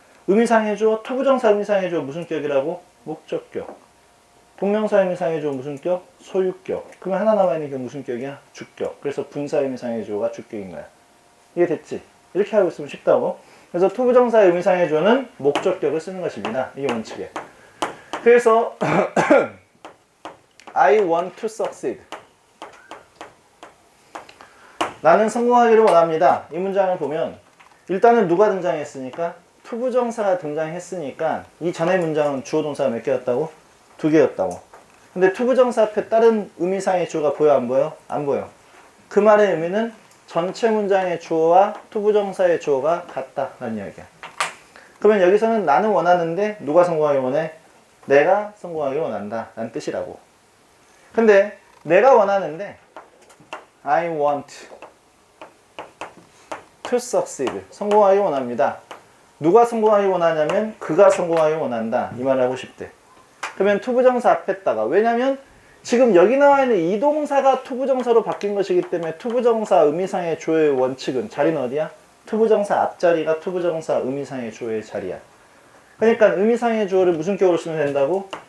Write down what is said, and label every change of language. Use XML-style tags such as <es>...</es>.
<ko>의미상의 주어, 투부정사 의미상의 주어 무슨 격이라고? 목적격. 동명사 의미상의 주어 무슨 격? 소유격. 그러면 하나 남아있는 격 무슨 격이야? 주격. 그래서 분사 의미상의 주어가 주격인 거야. 이게 됐지? 이렇게 하고 있으면 쉽다고. 그래서 투부정사 의미상의 주어는 목적격을 쓰는 것입니다. 이게 원칙이에요. 그래서</ko> <en>I want to succeed.</en> <ko>나는 성공하기를 원합니다. 이 문장을 보면 일단은 누가 등장했으니까? 투부정사가 등장했으니까 이 전의 문장은 주어 동사가 몇 개였다고? 두 개였다고. 근데 투부정사 앞에 다른 의미상의 주어가 보여 안 보여? 안 보여. 그 말의 의미는 전체 문장의 주어와 투부정사의 주어가 같다라는 이야기야. 그러면 여기서는 나는 원하는데 누가 성공하길 원해? 내가 성공하길 원한다 라는 뜻이라고. 근데 내가 원하는데</ko> <en>I want to succeed.</en> <ko>성공하길 원합니다. 누가 성공하길 원하냐면 그가 성공하길 원한다 이 말을 하고 싶대. 그러면 투부정사 앞에다가, 왜냐면 지금 여기 나와 있는 이 동사가 투부정사로 바뀐 것이기 때문에 투부정사 의미상의 주어의 원칙은 자리는 어디야? 투부정사 앞자리가 투부정사 의미상의 주어의 자리야. 그러니까 의미상의 주어를 무슨 격으로 쓰면 된다고?</ko>